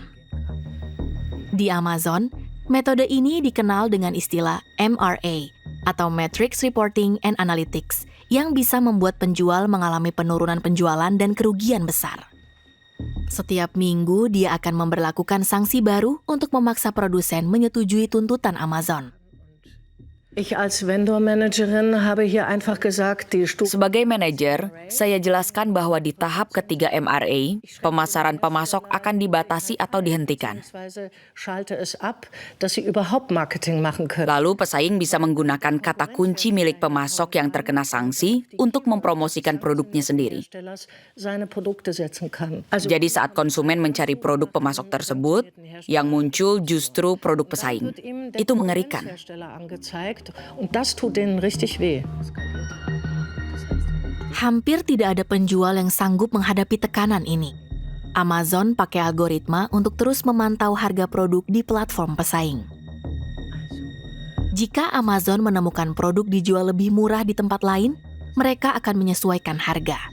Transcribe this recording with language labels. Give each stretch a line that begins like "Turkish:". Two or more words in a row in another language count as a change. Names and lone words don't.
Indonesian: Di Amazon, metode ini dikenal dengan istilah MRA atau
English: Matrix Reporting and Analytics
Indonesian: yang bisa membuat penjual mengalami penurunan penjualan dan kerugian besar. Setiap minggu, dia akan memberlakukan sanksi baru untuk memaksa produsen menyetujui tuntutan Amazon.
German: Ich als Vendor-Managerin habe hier einfach gesagt, die
Indonesian: Sebagai manajer, saya jelaskan bahwa di tahap ketiga MRA, pemasaran pemasok akan dibatasi atau dihentikan.
German: schalte es ab, dass sie überhaupt Marketing machen können.
Indonesian: Lalu pesaing bisa menggunakan kata kunci milik pemasok yang terkena sanksi untuk mempromosikan produknya sendiri.
German: Seine Produkte setzen kann.
Indonesian: Jadi saat konsumen mencari produk pemasok tersebut, yang muncul justru produk pesaing. Itu mengerikan.
German: Und das tut denen richtig weh.
Indonesian: Hampir tidak ada penjual yang sanggup menghadapi tekanan ini. Amazon pakai algoritma untuk terus memantau harga produk di platform pesaing. Jika Amazon menemukan produk dijual lebih murah di tempat lain, mereka akan menyesuaikan harga.